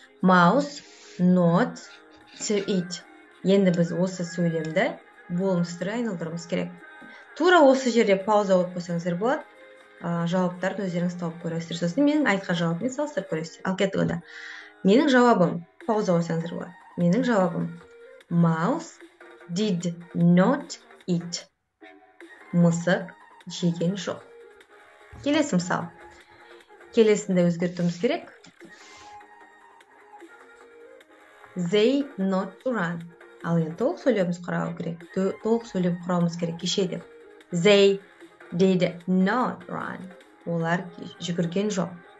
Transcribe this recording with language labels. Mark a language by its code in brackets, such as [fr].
[en] Mouse not to eat. [kk] Енді біз осы сөйлемді болмыс түрі айналдыруымыз керек. Тура осы жерде пауза қойып қойсаңыздар болады. Жауаптарды өздеріңіз тауып көресіздер. Сосын менің айтқан жауабыммен салыстырып көресіздер. Ал кеттік онда. Менің жауабым, пауза қойсаңыздар болады. Менің жауабым [en] Mouse did not eat. [kk] Мысық жеген жоқ. Келесі мысал. Келесінде өзгертуіміз керек. [en] They not run. [kk] Ал енді толық сөйлеміміз құрауы керек. Толық сөйлем құрауымыз керек кеше деп. [en] They did not run. [kk] Олар жүгірген жоқ.